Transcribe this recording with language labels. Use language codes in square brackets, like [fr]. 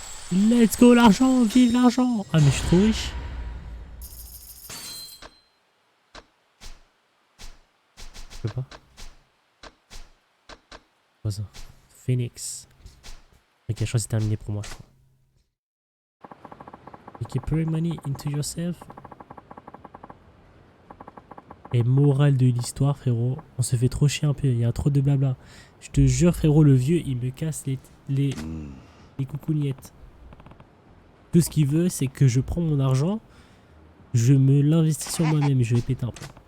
[en] Let's go [fr] l'argent, vive l'argent. Ah mais je suis trop riche. Je peux pas. Quoi ça? Phoenix. Ok, je crois que c'est terminé pour moi, je crois. [en] You keep pouring money into yourself. [fr] Et morale de l'histoire, frérot. On se fait trop chier un peu, il y a trop de blabla. Je te jure, frérot, le vieux, il me casse les coucougnettes. Tout ce qu'il veut, c'est que je prends mon argent, je me l'investis sur moi-même et je vais péter un peu.